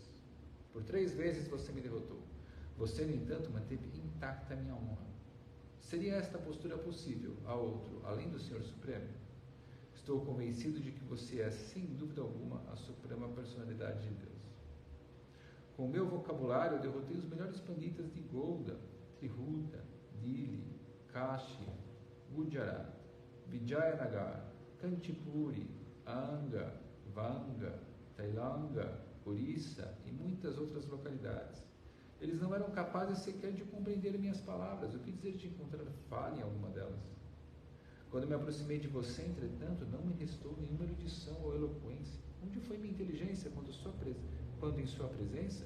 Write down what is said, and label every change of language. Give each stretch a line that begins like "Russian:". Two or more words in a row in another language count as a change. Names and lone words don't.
Portuguese: Por 3 vezes você me derrotou. Você, no entanto, manteve intacta a minha honra. Seria esta postura possível a outro, além do Senhor Supremo? Estou convencido de que você é, sem dúvida alguma, a Suprema Personalidade de Deus. Com o meu vocabulário, eu derrotei os melhores panditas de Golda, Trihuta, Dili, Kashi, Gujarat, Vijayanagar, Kantipuri, Anga, Vanga, Tailanga, Orissa e muitas outras localidades. Eles não eram capazes sequer de compreender minhas palavras. O que dizer de encontrar falha em alguma delas? Quando me aproximei de você, entretanto, não me restou nenhuma erudição ou eloquência. Onde foi minha inteligência quando em sua presença?